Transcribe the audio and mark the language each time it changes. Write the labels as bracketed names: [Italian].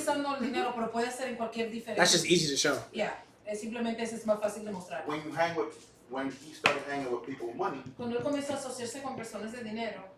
[Spanish] utilizando el dinero, pero puede ser en cualquier diferencia. [English] That's just easy to show. [Spanish] Yeah, simplemente eso es más fácil de mostrar. When he started hanging with people with money, Cuando él comenzó a asociarse con personas de dinero,